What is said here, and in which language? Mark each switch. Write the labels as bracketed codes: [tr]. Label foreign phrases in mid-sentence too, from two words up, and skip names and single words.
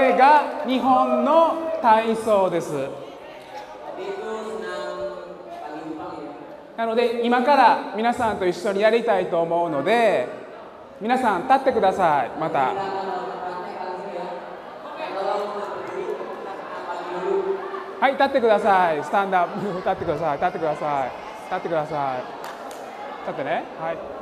[ja] は日本の体操です。 [id] Tadi itu senam pagi Jepang ya. [ja] なので今から皆さんと一緒にやりたいと思うので、皆さん立ってください。また [id] Kita akan melakukan praktek langsung ya. Kalau mau berdiri, kita senam pagi dulu. [ja] はい、立ってください。スタンドアップ、立ってください。立ってください。立ってください。立ってね。はい。